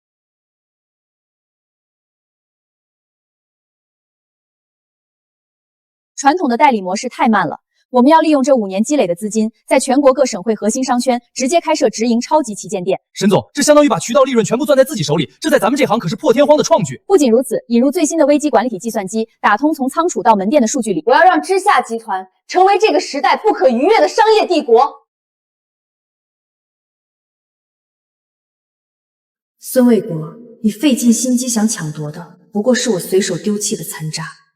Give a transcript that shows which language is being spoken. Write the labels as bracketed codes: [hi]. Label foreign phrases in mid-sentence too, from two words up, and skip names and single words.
[zh] 传统的代理模式太慢了，我们要利用这5年積累的資金，在全國各省會核心商圈直接開設直營超級旗艦店。沈總，這相當於把渠道利潤全部攥在自己手裡，這在咱們這行可是破天荒的創舉。不僅如此，引入最新的危機管理體計算機，打通從倉儲到門店的數據裡，我要讓知夏集團成為這個時代不可逾越的商業帝國。孫衛國，你費盡心機想搶奪的，不過是我隨手丟棄的殘渣。